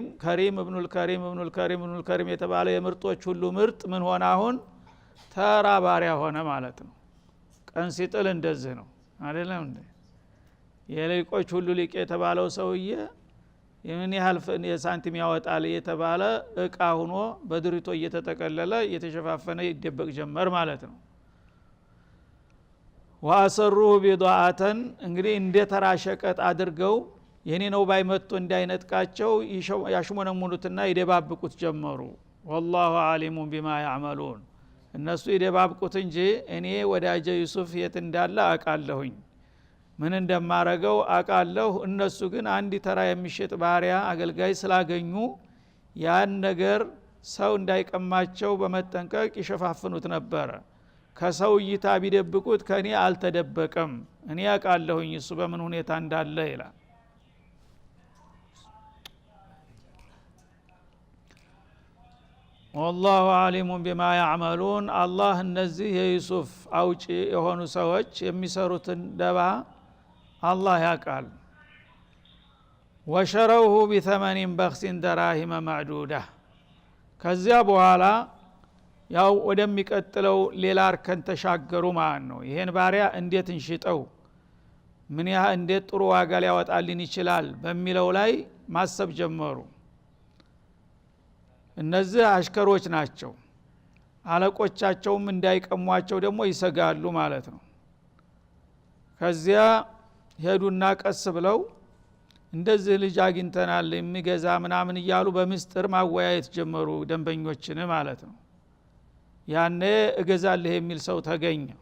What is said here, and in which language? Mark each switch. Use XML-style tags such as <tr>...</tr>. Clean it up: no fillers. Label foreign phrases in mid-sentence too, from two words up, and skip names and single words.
<am>እብኑል ከሪም የተባለ የምርጦች ሁሉ ምርጥ ምን ሆነ አሁን ተራ ባሪያ ሆነ ማለት ነው ቀን ሲጥል እንደዚህ ነው አይደለም እንዴ የሊቆች ሁሉ ሊቅ የተባለው ሰውዬ የምን ያህል የሳንቲም ያወጣል የተባለ እቃ ሆኖ በድሪቶ እየተጠቀለለ እየተሸፋፈነ ይደበቅ ጀመር ማለት ነው</am> <ar>وأسروه بضاعة</ar> <am>እንግዲህ እንደ ተራ ሸቀጥ አድርገው የኔ ነው ባይመጡ እንዳይነጥቃቸው ያሽሞነሙኑትና ይደባብቁት ጀመሩ</am> <ar>والله عليم بما يعملون</ar> <am>እነሱ ይደባብቁት እንጂ እኔ ወዳጄ ዩሱፍ የት እንዳለ አቃለሁኝ ምን እንደማረገው አቃለሁ እነሱ ግን አንድ ተራ የሚሸጥ ባሪያ አገልጋይ ስላገኙ ያን ነገር ሰው እንዳይቀማቸው በመጠንቀቅ ይሸፋፍኑት ነበር ከሰው እይታ ቢደብቁት ከኔ አልተደበቀም እኔ አቃለሁኝ እሱ በምን ሁኔታ እንዳለ ይላል</am> <ar>والله عليم بما يعملون</ar> <am>الله እነዚህ የዩሱፍ አውጪ የሆኑ ሰዎች የሚሰሩትን ደባ አላህ ያቃል</am> <ar>وشروه بثمن بخس دراهم معدودة</ar> <am>ከዚያ በኋላ ያው ወደሚቀጥለው ሌላ አርከን ተሻገሩ ማለት ነው ይሄን ባሪያ እንዴት እንሽጠው ምን ያህል እንዴት ጥሩ ዋጋ ሊያወጣልን ይችላል በሚለው ላይ ማሰብ ጀመሩ እነዚህ አሽከሮች ናቸው አለቆቻቸውም እንዳይቀሟቸው ደግሞ ይሰጋሉ ማለት ነው ከዚያ ሄዱና ቀስ ብለው እንደዚህ ልጅ አግኝተናል የሚገዛ ምናምን እያሉ በምስጥር ማወያየት ጀመሩ ደንበኞችን ማለት ነው ያኔ እገዛለህ የሚል ሰው ተገኘ</am>